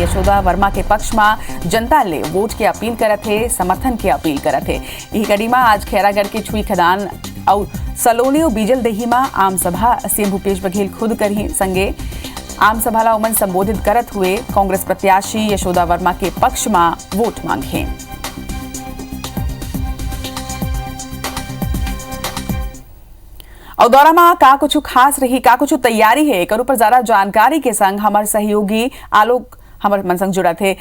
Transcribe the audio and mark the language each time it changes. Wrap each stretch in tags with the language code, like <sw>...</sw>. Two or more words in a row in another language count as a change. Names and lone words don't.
<hne>यशोदा वर्मा के पक्ष में जनता ले वोट के अपील करत है, समर्थन के अपील करत है। यही कड़ी में आज खैरागढ़ के छुई खदान और सलोनी और बीजलदेही में आम सभा सीएम भूपेश बघेल खुद करही। संगे आम सभा ला उमन संबोधित करत हुए कांग्रेस प्रत्याशी यशोदा वर्मा के पक्ष में वोट मांगे। और दौरा में का कुछ खास रही, का कुछ तैयारी है, एक ऊपर ज्यादा जानकारी के संग हमारे सहयोगी आलोक हमारे मन संग जुड़ा थे।</hne>